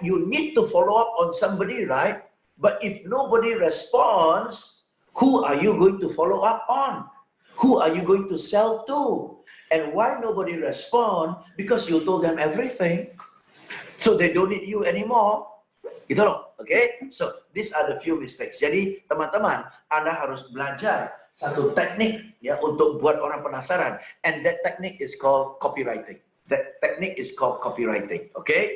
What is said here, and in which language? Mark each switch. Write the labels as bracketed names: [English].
[English] You need to follow up on somebody, right? But if nobody responds, who are you going to follow up on? Who are you going to sell to? And why nobody respond? Because you told them everything. So they don't need you anymore. [Indonesian] Gitu loh, [English] okay? So these are the few mistakes. [Indonesian] Jadi teman-teman, Anda harus belajar satu teknik ya untuk buat orang penasaran. [English] And that technique is called copywriting. That technique is called copywriting, okay?